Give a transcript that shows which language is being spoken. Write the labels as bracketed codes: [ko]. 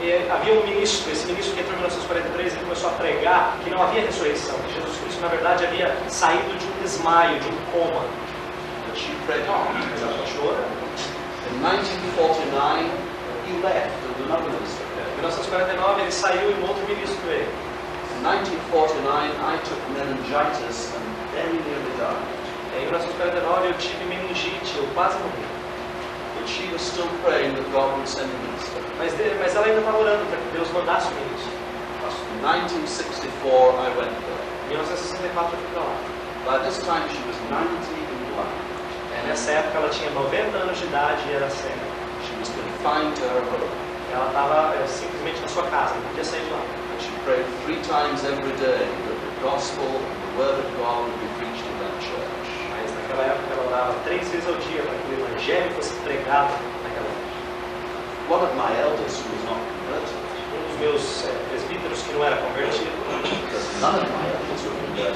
[pt] Havia um ministro, esse ministro que entrou em 1943, ele começou a pregar que não havia ressurreição, que Jesus Cristo, na verdade, havia saído de um desmaio, de um coma. [en] But she prayed on. [pt] Mas ela continuou orando. [en] In 1949, he left and another minister. [pt] Em 1949, ele saiu e um outro ministro veio. [en] In 1949, I took meningitis and very nearly died. [pt] Em 1949, eu tive meningite, eu quase morri. [en] But she was still praying that God would send a minister. [pt] Mas ela ainda estava orando para que Deus mandasse o ministro. [en] In 1964, I went there. [pt] Em 1964, eu fui para lá. [en] By this time, she was 90 and blind. [pt] Nessa época, ela tinha 90 anos de idade e era cega. [en] She was confined to her home. [pt] Ela estava simplesmente na sua casa, não podia sair de lá. [en] And she prayed 3 times every day that the gospel and the word of God would be preached in that church. [pt] Mas naquela época, ela orava 3 vezes ao dia para que o evangelho fosse pregado naquela época. [en] One of my elders who was not converted, [pt] Dos meus presbíteros que não era convertido, [en] because none of my elders were converted,